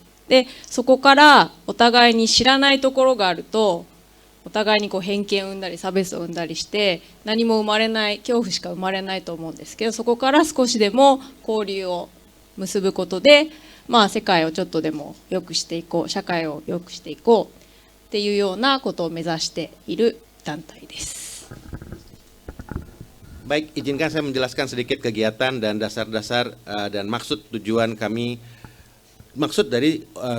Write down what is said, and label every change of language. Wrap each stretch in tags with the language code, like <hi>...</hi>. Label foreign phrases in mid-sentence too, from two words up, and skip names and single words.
<ja>でそこからお互いに知らないところがあると、お互いにこう偏見を生んだり差別を生んだりして何も生まれない、恐怖しか生まれないと思うんですけど、そこから少しでも交流を結ぶことで、世界をちょっとでも良くしていこう、社会を良くしていこうっっていうようなことを目指している団体です。</ja> <id>Baik, izinkan saya menjelaskan sedikit kegiatan dan dasar-dasar dan maksud tujuan kami, maksud dari</id>